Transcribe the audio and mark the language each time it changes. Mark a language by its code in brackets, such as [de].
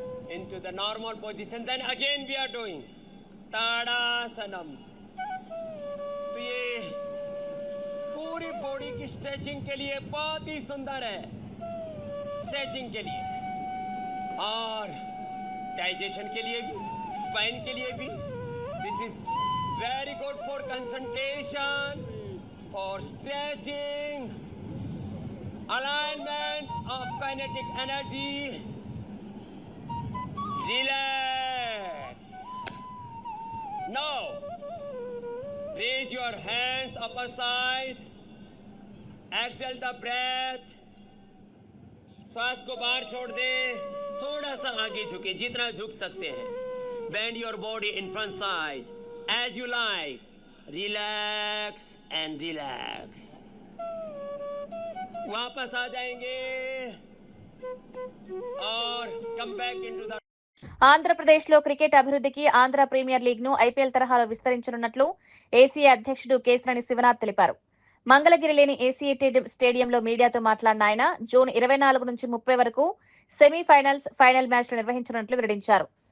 [en] into the normal position, then again we are doing Tadasanam. [hi] तो ये पूरी body की स्ट्रेचिंग के लिए बहुत ही सुंदर है, स्ट्रेचिंग के लिए और डाइजेशन के लिए भी, स्पाइन के लिए भी. [en] This is very good for concentration, for stretching, alignment of kinetic energy. Relax. Now, raise your hands upper side. Exhale the breath. [hi] श्वास को बाहर छोड़ दे. थोड़ा सा आगे झुके, जितना झुक सकते हैं. [en] Bend your body in front side as you like. Relax and relax. [hi] वापस आ जाएंगे और [en] come back into the. [te] Andhra Pradesh లో క్రికెట్ అభివృద్ధికి ఆంధ్ర ప్రీమియర్ లీగ్ ను ఐపీఎల్ తరహాలో విస్తరించనున్నట్లు ఏసీఏ అధ్యక్షుడు కేశినేని శివనాథ్ తెలిపారు. మంగళగిరిలోని ఏసీఏ స్టేడియంలో మీడియాతో మాట్లాడిన ఆయన జూన్ 24 నుంచి 30 వరకు సెమీఫైనల్స్, ఫైనల్ మ్యాచ్లు నిర్వహించనున్నట్లు వెల్లడించారు.